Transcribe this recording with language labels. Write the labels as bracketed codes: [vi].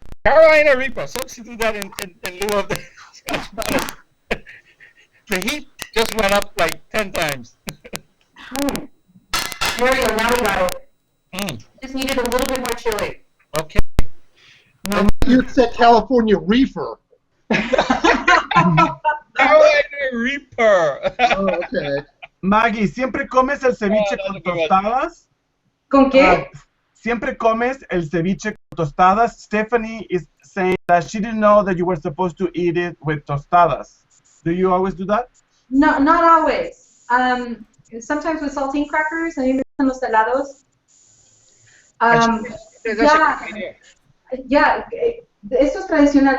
[en] Carolina Reaper. Substitute that in lieu of the Scotch bonnet. The heat just went up like 10 times. There we go. Now we got it. Just needed a little bit more chili. Okay. You said California Reefer. Carolina Reaper. Oh, okay. [es] Maggie, ¿siempre comes el ceviche con tostadas? ¿Con qué? ¿Siempre comes el ceviche con tostadas? [en] Stephanie is saying that she didn't know that you were supposed to eat it with tostadas. Do you always do that? No, not always. Sometimes with saltine crackers, I mean, [es] los helados. Esto es tradicional.